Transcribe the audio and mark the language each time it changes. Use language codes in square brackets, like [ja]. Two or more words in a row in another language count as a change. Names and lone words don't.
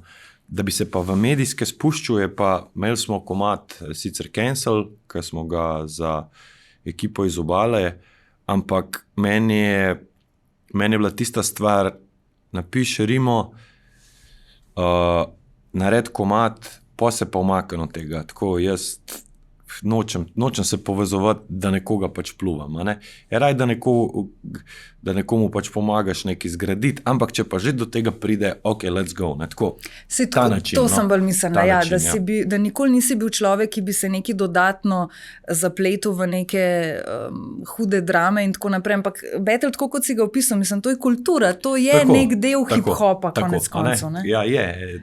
[sl] Da bi se pa v medijske spuščal, je pa, imeli smo komad sicer Cancel, ker smo ga za ekipo iz Obale, ampak meni je bila tista stvar, napiši rimo, nared komad, pa se pa umaknem od tega. Tako jaz nočem se povezovati, da nekoga pač pluvam. Ne? Je raj, da nekomu pač pomagaš nekaj zgraditi, ampak če pa že do tega pride, [en] ok, let's go. [sl] Ne? Tako, ta način. To sem bolj mislila, način, da nikoli nisi bil človek, ki bi se nekaj dodatno zapletel v neke hude drame in tako naprej, ampak battle, tako kot si ga opisal, mislim, to je kultura, to je nek del hip-hopa, konec koncev. Ja, je.